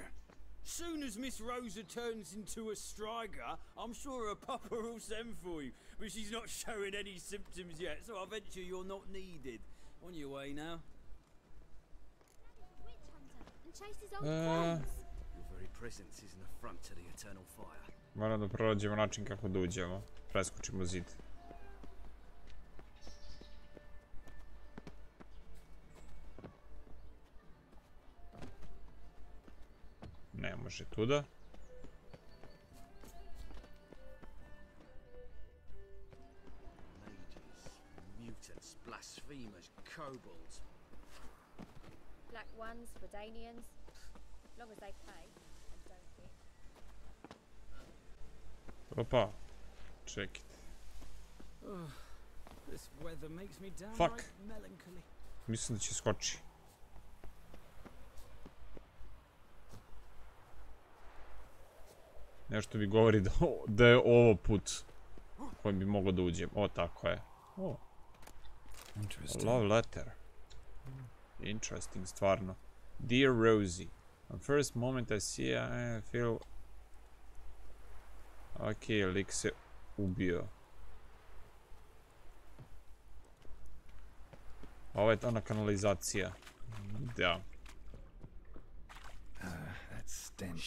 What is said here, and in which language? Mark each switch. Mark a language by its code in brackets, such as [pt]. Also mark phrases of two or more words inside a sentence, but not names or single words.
[en] Soon as Miss Rosa turns into a striker, I'm sure her papa will send for you. But she's not showing any symptoms yet, so I venture you're not needed. On your way now. witch hunter and chased his old friends. Your very presence is an affront to the eternal fire. [sr] Moram da pronađemo način kako da uđemo. Preskočimo zid. Ne može tuda. [en] Mages, mutants, blasphemers, kobolds. Black ones, Redanians. Long as they pay and don't hit. [sr] Opa. Čekajte. [en] This weather makes me downright Fuck. melancholy. [sr] Mislim da će skoči. Nešto mi govori da je ovo put kojim bi mogao da uđem. O, tako je. O, [en] love letter. [sr] Interesting, stvarno. [en] Dear Rosie, on first moment I see I feel... [sr] Ok, lik se ubio. Ovo je ona kanalizacija. Da. [en] That stench.